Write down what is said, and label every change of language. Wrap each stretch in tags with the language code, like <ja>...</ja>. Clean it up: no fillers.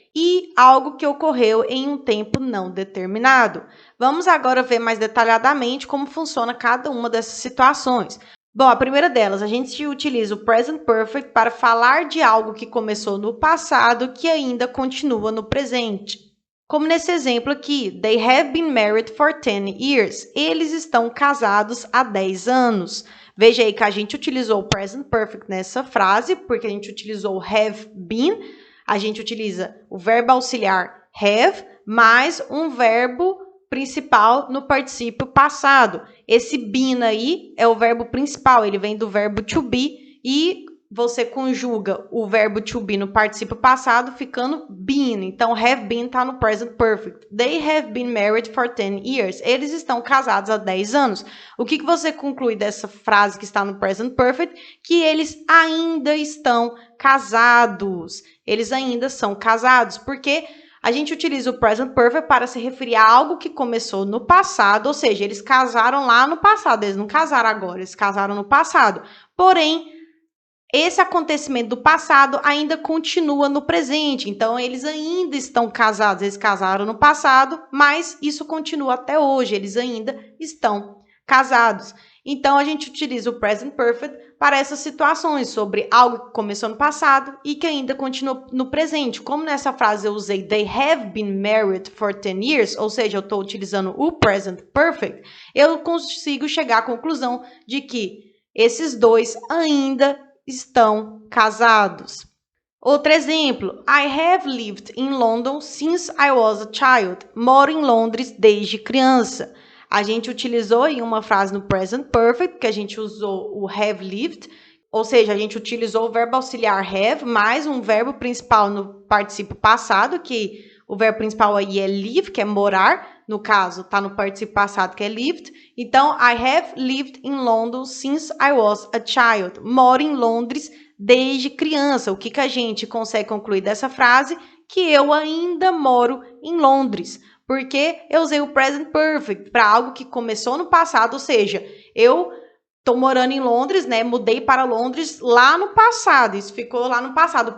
<pt>E algo que ocorreu em um tempo não determinado. Vamos agora ver mais detalhadamente como funciona cada uma dessas situações. Bom, a primeira delas, a gente utiliza o present perfect para falar de algo que começou no passado que ainda continua no presente. Como nesse exemplo aqui,</pt> <en>they have been married for 10 years.</en> <pt>Eles estão casados há 10 anos. Veja aí que a gente utilizou o present perfect nessa frase, porque a gente utilizou o have been, a gente utiliza o verbo auxiliar have, mais um verbo principal no particípio passado. Esse been aí é o verbo principal, ele vem do verbo to be e você conjuga o verbo to be no particípio passado ficando been. Então, have been está no present perfect.</pt> <en>They have been married for 10 years.</en> <pt>Eles estão casados há 10 anos. O que você conclui dessa frase que está no present perfect? Que eles ainda estão casados. Eles ainda são casados, porque a gente utiliza o present perfect para se referir a algo que começou no passado, ou seja, eles casaram lá no passado, eles não casaram agora, eles casaram no passado. Porém, esse acontecimento do passado ainda continua no presente, então eles ainda estão casados, eles casaram no passado, mas isso continua até hoje, eles ainda estão casados. Então, a gente utiliza o present perfect para essas situações, sobre algo que começou no passado e que ainda continua no presente. Como nessa frase eu usei</pt> <en>they have been married for 10 years,</en> <pt>ou seja, eu estou utilizando o present perfect, eu consigo chegar à conclusão de que Esses dois ainda estão casados. Outro exemplo,</pt> <en>I have lived in London since I was a child.</en> <pt>Moro em Londres desde criança. A gente utilizou em uma frase no present perfect, que a gente usou o have lived, ou seja, a gente utilizou o verbo auxiliar have, mais um verbo principal no particípio passado, que o verbo principal aí é live, que é morar. No caso, está no particípio passado, que é lived.</pt> <en>Então, I have lived in London since I was a child.</en> <pt>Moro em Londres desde criança. O que a gente consegue concluir dessa frase? Que eu ainda moro em Londres. Porque eu usei o present perfect para algo que começou no passado, ou seja, eu estou morando em Londres, né? Mudei para Londres lá no passado. Isso ficou lá no passado.</pt>